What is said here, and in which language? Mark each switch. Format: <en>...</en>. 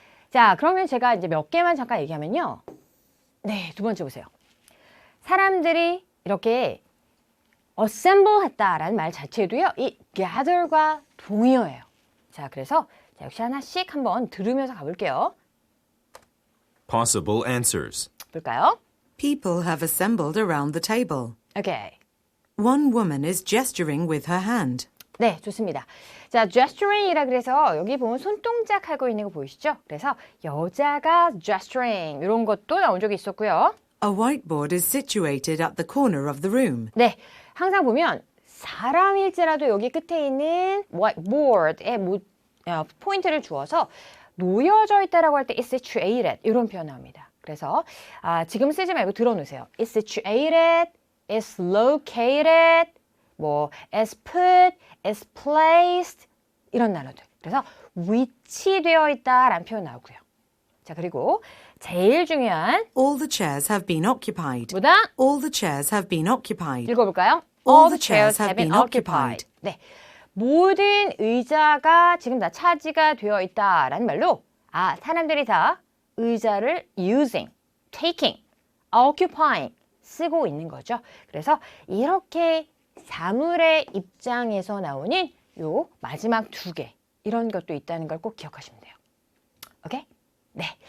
<ko>자, 그러면 제가 이제 몇 개만 잠깐 얘기하면요. 네, 두 번째 보세요. 사람들이 이렇게 assemble 했다라는 말 자체도요. 이 gather과 동의어예요. 자, 그래서 역시 하나씩 한번 들으면서 가볼게요.</ko> <en>Possible answers.</en> <ko>볼까요?</ko> <en>People have assembled around the table.</en> <ko>오케이.</ko> <en>One woman is gesturing with her hand.</en> <ko>네, 좋습니다. 자, gesturing이라 그래서 여기 보면 손동작 하고 있는 거 보이시죠? 그래서 여자가 gesturing 이런 것도 나온 적이 있었고요.</ko> <en>A whiteboard is situated at the corner of the room.</en> <ko>네, 항상 보면 사람일지라도 여기 끝에 있는 whiteboard에 포인트를 주어서 놓여져 있다라고 할 때 is situated 이런 표현 나옵니다. 그래서 지금 쓰지 말고 들어놓으세요.</ko> <en>is situated, is located, is put, is placed</en> <ko>이런 단어들. 그래서 위치되어 있다라는 표현 나오고요. 자, 그리고 제일 중요한</ko> <en>All the chairs have been occupied.</en> <ko>뭐다?</ko> <en>All the chairs have been occupied.</en> <ko>읽어볼까요?</ko> <en>All the chairs have been occupied.</en> <ko>네, 모든 의자가 지금 다 차지가 되어 있다라는 말로 사람들이 다 의자를 using, taking, occupying 쓰고 있는 거죠. 그래서 이렇게 사물의 입장에서 나오는 요 마지막 2개 이런 것도 있다는 걸 꼭 기억하시면 돼요. 오케이? 네.</ko>